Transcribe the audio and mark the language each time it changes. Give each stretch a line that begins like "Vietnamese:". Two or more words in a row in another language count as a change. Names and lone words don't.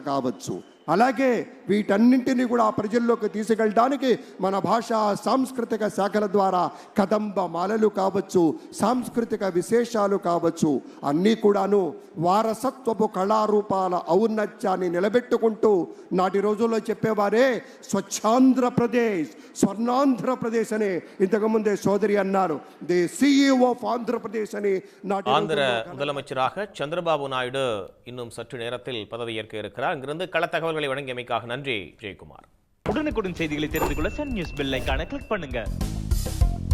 Telugu: కావచ్చు, అలాగే వీటన్నింటినీ కూడా ప్రజల్లోకి తీసుకెళ్ళడానికి మన భాషా సాంస్కృతిక శాఖల ద్వారా కదంబ మాలలు కావచ్చు, సాంస్కృతిక విశేషాలు కావచ్చు, అన్నీ కూడాను వారసత్వపు కళారూపాల ఔన్నత్యాన్ని నిలబెట్టుకుంటూ నాటి రోజుల్లో చెప్పేవారే స్వచ్ఛాంధ్రప్రదేశ్, స్వర్ణాంధ్రప్రదేశ్ అని ఇంతకుముందే సోదరి అన్నారు.
English: the CEO of ఆంధ్రప్రదేశ్ అని நாட்டு
Tamil: ஆந்திர முதலமைச்சராக சந்திரபாபு நாயுடு இன்னும் சற்று நேரத்தில் பதவியேற்க இருக்கிறார். அங்கிருந்து கள தகவல்களை வழங்கியமைக்காக நன்றி ஜெயக்குமார். உடனுக்குடன் செய்திகளை தெரிந்து கொள்ள சன் நியூஸ் பெல் ஐகானை கிளிக் பண்ணுங்க.